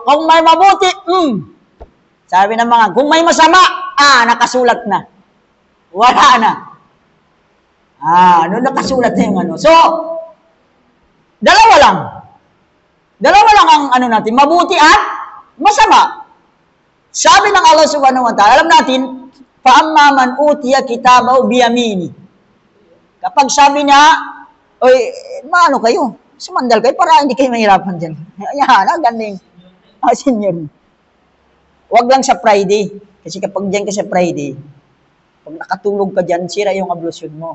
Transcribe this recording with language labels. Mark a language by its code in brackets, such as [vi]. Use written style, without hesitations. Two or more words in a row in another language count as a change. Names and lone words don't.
[tl] Kung may mabuti, sabi ng mga, kung may masama, nakasulat na. Wala na. Doon nakasulat na yung ano. So, dalawa lang. Dalawa lang ang ano natin, mabuti at masama. Sabi ng Allah [ar] سبحانه وتعالى, [tl] alam natin, [ar] "فأما من أوتي كتابه بيميني." [tl] Kapag sabi niya, "Oy, maano kayo? Sumandal kayo para hindi kayo mahirapan dyan." Ayan, galing. Senior. Huwag lang sa Friday. Kasi kapag dyan ka sa Friday, pag nakatulog ka dyan, sira yung ablusyon mo.